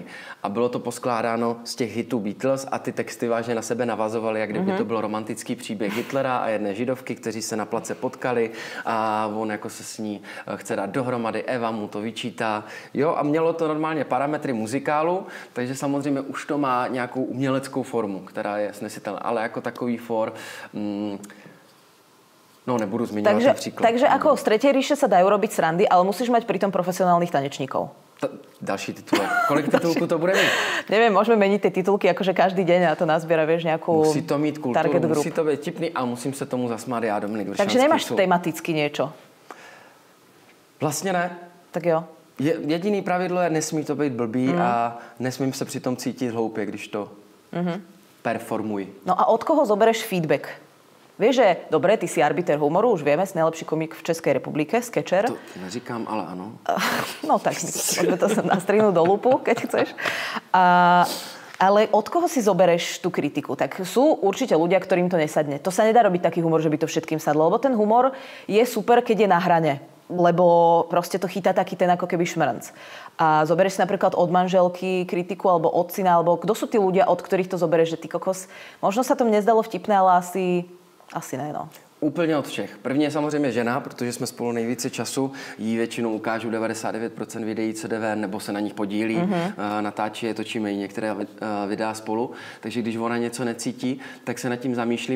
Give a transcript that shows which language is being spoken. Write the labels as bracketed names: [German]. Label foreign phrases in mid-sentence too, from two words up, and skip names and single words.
[Czech] A bylo to poskládáno z těch hitů Beatles a ty texty vážně na sebe navazovaly, jak kdyby to byl romantický příběh Hitlera a jedné židovky, kteří se na place potkali a on jako se s ní chce dát dohromady, Eva mu to vyčítá. Jo, a mělo to normálně parametry muzikálu, takže samozřejmě už to má nějakou uměleckou formu, která je snesitelná, ale jako takový for... No, nebudu zmiňovat například. [Slovak] Takže ako z Tretej ríše sa dajú robiť srandy, ale musíš mať pritom profesionálnych tanečníkov. [Czech] Další titulek. Kolik titulků to bude mít? [Slovak] Neviem, môžeme meniť tie titulky akože každý deň a to nazbiera, vieš, nejakú [Czech] musí to mít kulturu, [Slovak] group. [Czech] Musí to být tipný a musím se tomu zasmát já, Dominik Vršanský. [Slovak] Takže nemáš tematicky niečo? [Czech] Vlastně ne. Tak jo. Jediný pravidlo je, nesmí to být blbý a nesmím se přitom cítit hloupě, když to performuji. [Slovak] No a od koho zobereš feedback? Vieš, že dobre, ty si arbiter humoru, už vieme, si najlepší komik v Českej republike, skečer. [Czech] To neříkám, ale ano. [Slovak] No tak, môžeme to nastrihnúť do lupu, keď chceš. Ale od koho si zobereš tú kritiku? Tak sú určite ľudia, ktorým to nesadne. To sa nedá robiť taký humor, že by to všetkým sadlo, lebo ten humor je super, keď je na hrane. Lebo proste to chytá taký ten ako keby šmrnc. A zoberieš si napríklad od manželky kritiku, alebo od syna, alebo kto sú tí ľudia, od ktorých to zoberieš, že ty kokos, možno sa to mne nezdalo vtipné, [Czech] ale asi ne, no. Úplně od všech. První je samozřejmě žena, protože jsme spolu nejvíce času. Jí většinou ukážu 99% videí, co jde ven, nebo se na nich podílí. Natáčí je, točíme i některé videa spolu. Takže když ona něco necítí, tak se nad tím zamýšlím.